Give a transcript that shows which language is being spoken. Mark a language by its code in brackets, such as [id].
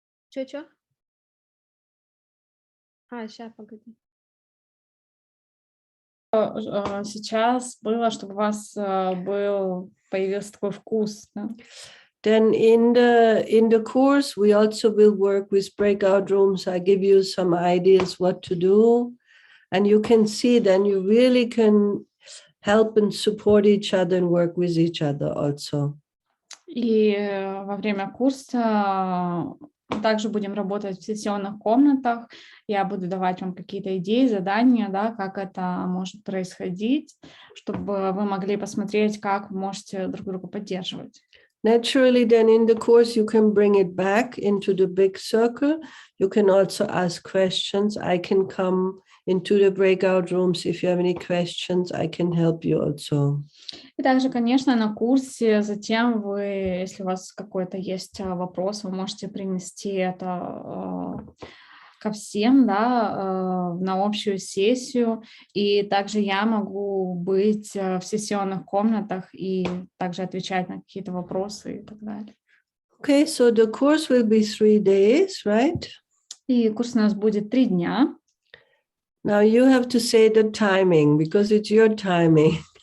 [ru] Чё? Сейчас, погоди. Сейчас было, чтобы у вас появился такой вкус. Да? [en] Then in the course, we also will work with breakout rooms. I give you some ideas what to do. And you can see then you really can help and support each other and work with each other also. [ru] И во время курса также будем работать в сессионных комнатах. Я буду давать вам какие-то идеи, задания, да, как это может происходить, чтобы вы могли посмотреть, как вы можете друг друга поддерживать. Naturally, then in the course, you can bring it back into the big circle. You can also ask questions. I can come into the breakout rooms. If you have any questions, I can help you also. И также, конечно, на курсе затем вы, если у вас какой-то есть вопрос, вы можете принести это ко всем, да, на общую сессию. И также я могу быть в сессионных комнатах и также отвечать на какие-то вопросы и так далее. [en] Okay, so the course will be 3 days, right? [ru] И курс у нас будет 3 дня. [en] Now you have to say the timing because it's your timing.